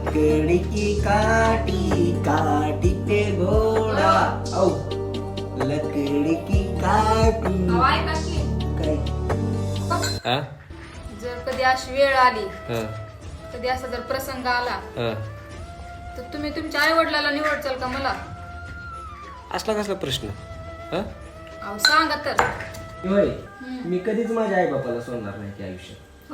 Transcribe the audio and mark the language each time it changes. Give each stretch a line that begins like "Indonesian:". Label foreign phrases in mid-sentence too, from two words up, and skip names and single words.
Hindi: लकड़ी की काटी काटी पे घोड़ा औ लकड़ी की काटी
Marathi: अहो, ऐका की काय हा जर कधी अशी वेळ आली हा कधी असा जर प्रसंग आला हा तर तुम्ही तुमच्या आई वडिलाला निवडचाल का मला? असला कसला प्रश्न हा अहो सांगा तर. होय मी कधीच माझ्या आई बापाला सोडणार नाही की आयुष्यात.